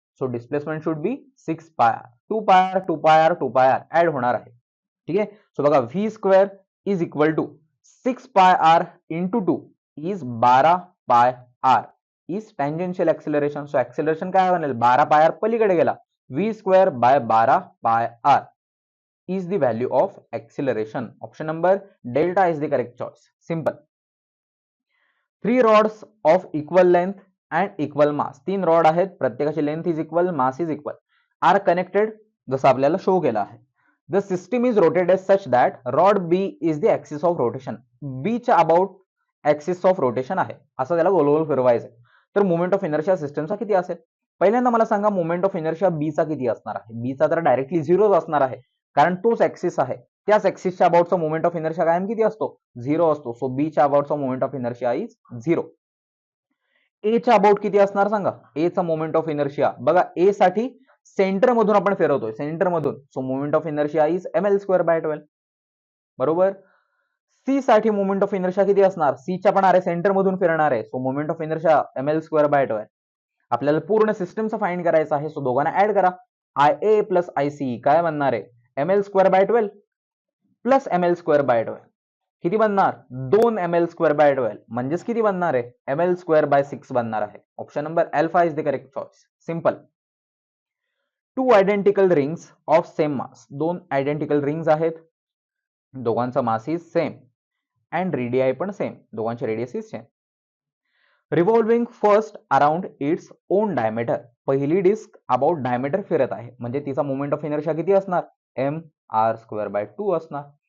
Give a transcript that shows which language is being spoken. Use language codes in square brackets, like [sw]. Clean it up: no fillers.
[en] So displacement should be 6πr. 2πr 2πr 2πr add [mr] होणार आहे. ठीक आहे, सो बघा [en] v square is equal to 6πr into 2 is 12πr is tangential acceleration. So acceleration [mr] काय बनेल, [en] 12πr [mr] पलीकडे गेला, [en] v square by 12πr is the value of acceleration. Option number delta is the correct choice. Simple. 3 rods of equal length and equal mass. [mr] 3 rod आहेत, प्रत्येकाची length is equal, mass is equal, R connected, जसं आपल्याला show केलं आहे. [en] The system is rotated such that rod B is the axis of rotation. [mr] बी च्या about axis of rotation आहे, असं त्याला गोल गोल फिरवायचं आहे. तर मोमेंट ऑफ इनर्शिया सिस्टमचा किती असेल, पहिल्यांदा मला सांगा मोमेंट ऑफ इनर्शिया बी चा किती असणार आहे. बी चा तर डायरेक्टली 0 असणार आहे, कारण तोच ऍक्सिस आहे. त्याच ऍक्सिसच्या अबाउटचा मोमेंट ऑफ इनर्शिया कायम किती असतो, 0 असतो. सो बी च्या अबाउटचा मोमेंट ऑफ इनर्शिया इज 0. ए च्या अबाउट किती असणार सांगा, ए चा मोमेंट ऑफ इनर्शिया बघा, ए साठी सेंटर मधून आपण फिरवतोय, सेंटर मधून, [en] So moment of inertia is ml²/12. [mr] बरोबर. सी साठी मोमेंट ऑफ इनर्शिया किती असणार, सी च्या पण अरे सेंटर मधून फिरणार आहे, so moment of inertia ml²/12. आपल्याला पूर्ण सिस्टमचं फाइंड करायचं आहे, सो दोघांना ऍड करा. IA प्लस IC काय बनणार आहे, ml²/12 प्लस ml²/12 किती बनणार, 2 ml²/12 म्हणजेच किती बनणार आहे, ml²/6 बनणार आहे. [en] Option number alpha is the correct choice. Simple. 2 identical rings of same mass. [mr] 2 identical rings आहेत, दोघांचा mass is same and radii पण सेम, दोघांचे radius is same. [en] Revolving first around its own diameter. [mr] पहिली disk about diameter फिरत आहे, म्हणजे तिचा moment of inertia किती असणार, mr²/2 असणार.